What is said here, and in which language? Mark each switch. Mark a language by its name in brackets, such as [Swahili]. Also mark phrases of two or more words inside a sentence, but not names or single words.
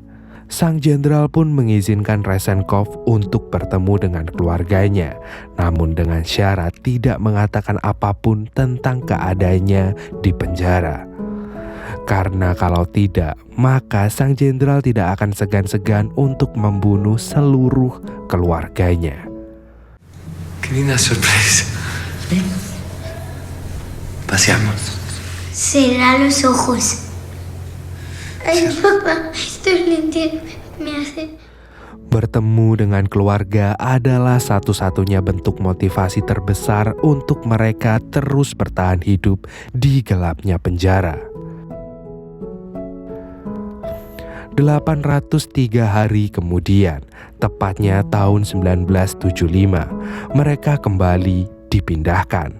[Indonesian] Sang jenderal pun mengizinkan Resenkov untuk bertemu dengan keluarganya, namun dengan syarat tidak mengatakan apapun tentang keadaannya di penjara. Karena kalau tidak, maka sang jenderal tidak akan segan-segan untuk membunuh seluruh keluarganya. [Spanish] Qué linda sorpresa. Paseamos. Cerrar los ojos. Ay, papá, estoy linda. Me hace... [Indonesian] Bertemu dengan keluarga adalah satu-satunya bentuk motivasi terbesar untuk mereka terus bertahan hidup di gelapnya penjara. 803 hari kemudian, tepatnya tahun 1975, mereka kembali dipindahkan.